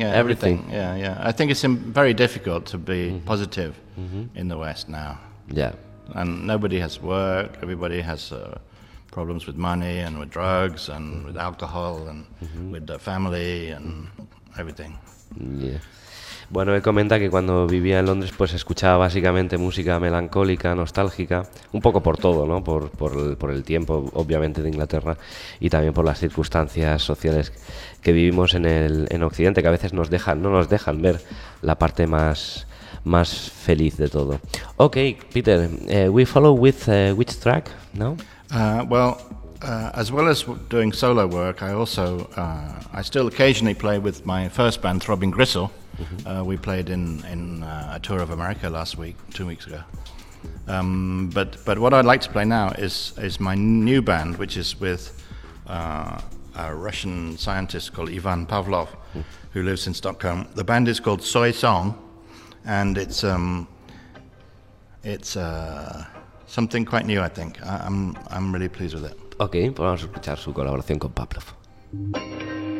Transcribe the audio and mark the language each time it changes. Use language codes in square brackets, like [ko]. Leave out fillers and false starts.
[en] Yeah, yeah. I think it's very difficult to be positive in the West now. Yeah. And nobody has work. Everybody has problems with money and with drugs and with alcohol and with the family and everything. Yeah. [es] Bueno, él comenta que cuando vivía en Londres, pues escuchaba básicamente música melancólica, nostálgica, un poco por todo, ¿no? Por el tiempo, obviamente, de Inglaterra, y también por las circunstancias sociales que vivimos en Occidente, que a veces no nos dejan ver la parte más feliz de todo. [en] Okay, Peter, we follow with which track, no? As well as doing solo work, I also I still occasionally play with my first band, Throbbing Gristle. We played in a tour of America two weeks ago. But what I'd like to play now is my new band, which is with a Russian scientist called Ivan Pavlov, who lives in Stockholm. The band is called Soy Song, and it's something quite new, I think. I'm really pleased with it. [es] Okay, vamos a escuchar su colaboración con Pavlov.